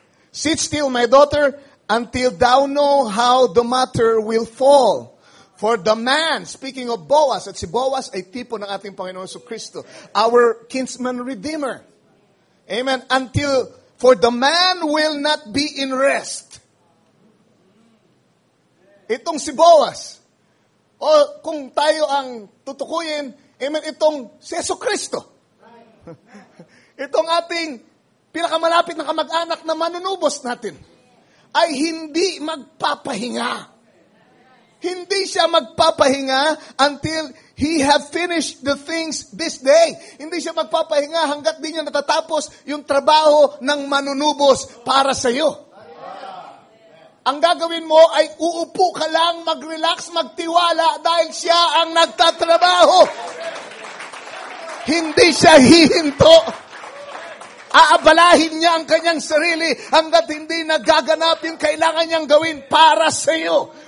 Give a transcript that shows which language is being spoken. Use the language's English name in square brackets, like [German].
[English] Sit still, my daughter, until thou know how the matter will fall. For the man, speaking of Boaz, [Filipino] at si Boaz ay tipo ng ating Panginoon Jesucristo, [English] our kinsman redeemer. Amen. For the man will not be in rest. [Filipino] Itong si Boaz, o kung tayo ang tutukuyin, amen, itong si Jesucristo. Itong ating pinakamalapit na kamag-anak na manunubos natin, ay hindi magpapahinga. Hindi siya magpapahinga [English] until he have finished the things this day. [Filipino] Hindi siya magpapahinga hanggat di niya natatapos yung trabaho ng manunubos para sa iyo. Ang gagawin mo ay uupo ka lang, mag-relax, magtiwala dahil siya ang nagtatrabaho. Hindi siya hihinto. Aabalahin niya ang kanyang sarili hanggat hindi nagaganap yung kailangan niyang gawin para sa iyo.